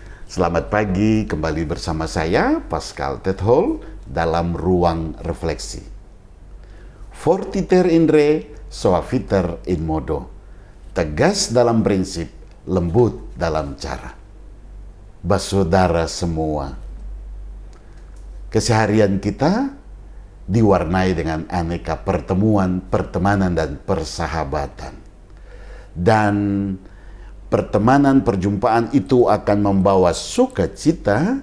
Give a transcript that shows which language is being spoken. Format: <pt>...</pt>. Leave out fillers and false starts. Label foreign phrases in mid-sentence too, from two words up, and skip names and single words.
<id>Selamat pagi, kembali bersama saya, Pascal Tethol, dalam Ruang Refleksi.</id> <la>Fortiter in re, suaviter in modo.</la> <id>Tegas dalam prinsip, lembut dalam cara. Saudara semua, keseharian kita diwarnai dengan aneka pertemuan, pertemanan, dan persahabatan. Dan pertemanan, perjumpaan itu akan membawa sukacita.</id>